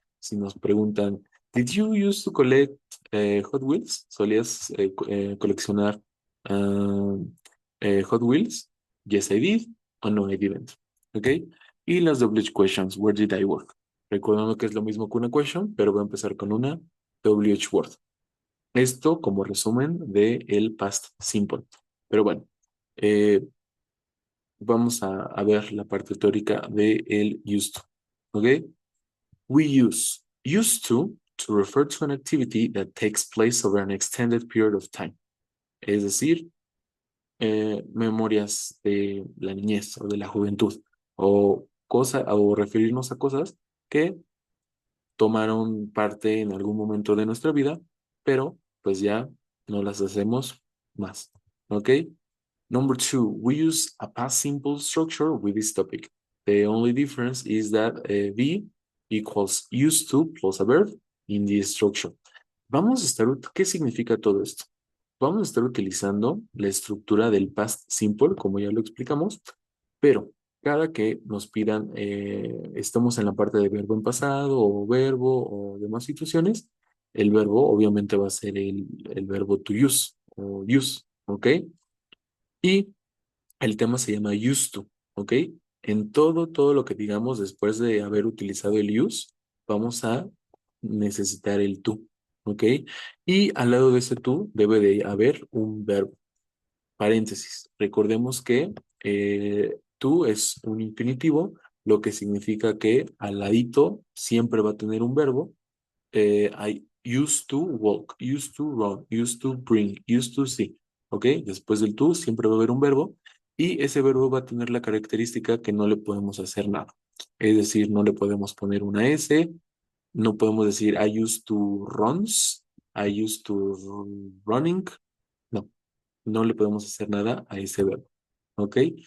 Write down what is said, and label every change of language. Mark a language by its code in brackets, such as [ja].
[es] Si nos preguntan, [en] did you used to collect Hot Wheels? [es] ¿Solías coleccionar ah, Hot Wheels? [en] Yes I did o no I didn't. ¿Ok? [es] Y las [en] WH questions, where did I work? [es] Recordando que es lo mismo que una question, pero voy a empezar con una WH word. Esto como resumen de el past simple. Pero bueno, eh, vamos a ver la parte teórica de el used to. ¿Ok? [en] We use used to refer to an activity that takes place over an extended period of time. [es] Es decir, memorias de la niñez o de la juventud o referirnos a cosas que tomaron parte en algún momento de nuestra vida, pero pues ya no las hacemos más. [en] ¿Ok? Number two, we use a past simple structure with this topic. The only difference is that be equals used to plus a verb in the structure. [es] Vamos a estar, ¿qué significa todo esto? Vamos a estar utilizando la estructura del past simple, como ya lo explicamos, pero cada que nos pidan, estamos en la parte de verbo en pasado o verbo o demás situaciones, el verbo obviamente va a ser el verbo to use o use, ¿ok? Y el tema se llama used to, ¿ok? En todo lo que digamos después de haber utilizado el use, vamos a necesitar el to, ¿ok? Y al lado de ese to debe de haber un verbo. Paréntesis. Recordemos que to es un infinitivo, lo que significa que al ladito siempre va a tener un verbo. [en] I used to walk, used to run, used to bring, used to see. ¿Ok? [es] Después del to siempre va a haber un verbo y ese verbo va a tener la característica que no le podemos hacer nada. Es decir, no le podemos poner una S, no podemos decir [en] I used to runs, I used to running. [es] No, no le podemos hacer nada a ese verbo. ¿Ok?